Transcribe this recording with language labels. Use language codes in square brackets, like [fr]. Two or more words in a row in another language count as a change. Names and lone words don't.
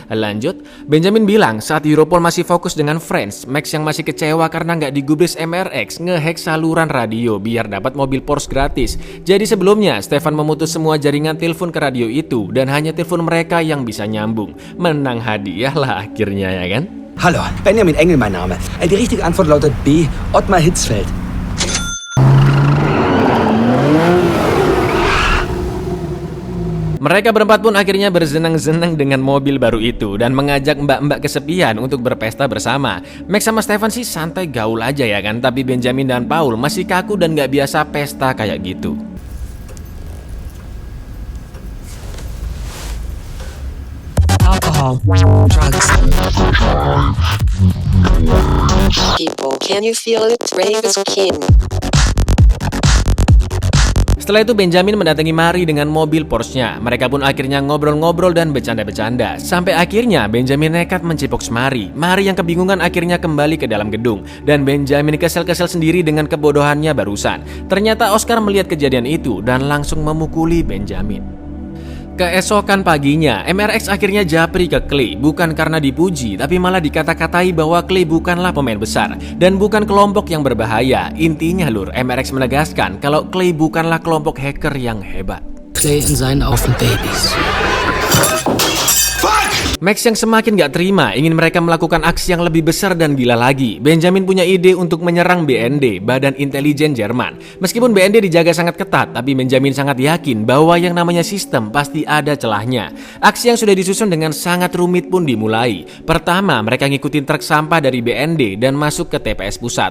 [id] Lanjut, Benjamin bilang saat Europol masih fokus dengan Friends, Max yang masih kecewa karena nggak digubris MRX ngehack saluran radio biar dapat mobil Porsche gratis. Jadi sebelumnya Stefan memutus semua jaringan telepon ke radio itu dan hanya telepon mereka yang bisa nyambung. Menang hadiah lah akhirnya ya kan? [de] Hallo, Benjamin Engel mein Name. Die richtige Antwort lautet B, Ottmar Hitzfeld. [id] Mereka berempat pun akhirnya bersenang-senang dengan mobil baru itu dan mengajak mbak-mbak kesepian untuk berpesta bersama. Max sama Stefan sih santai gaul aja ya kan, tapi Benjamin dan Paul masih kaku dan gak biasa pesta kayak gitu. [en] Alcohol, drugs. People, can you feel it? Travis King. [id] Setelah itu Benjamin mendatangi Mari dengan mobil Porsche-nya. Mereka pun akhirnya ngobrol-ngobrol dan bercanda-bercanda. Sampai akhirnya Benjamin nekat mencipok Mari. Mari yang kebingungan akhirnya kembali ke dalam gedung. Dan Benjamin kesel-kesel sendiri dengan kebodohannya barusan. Ternyata Oscar melihat kejadian itu dan langsung memukuli Benjamin. Keesokan paginya, MRX akhirnya japri ke Clay, bukan karena dipuji, tapi malah dikata-katai bahwa Clay bukanlah pemain besar dan bukan kelompok yang berbahaya. Intinya lur, MRX menegaskan kalau Clay bukanlah kelompok hacker yang hebat. [de] Clay in seinen Augen Babys. [id] Max yang semakin gak terima ingin mereka melakukan aksi yang lebih besar dan gila lagi. Benjamin punya ide untuk menyerang BND, Badan Intelijen Jerman. Meskipun BND dijaga sangat ketat, tapi Benjamin sangat yakin bahwa yang namanya sistem pasti ada celahnya. Aksi yang sudah disusun dengan sangat rumit pun dimulai. Pertama, mereka ngikutin truk sampah dari BND dan masuk ke TPS pusat.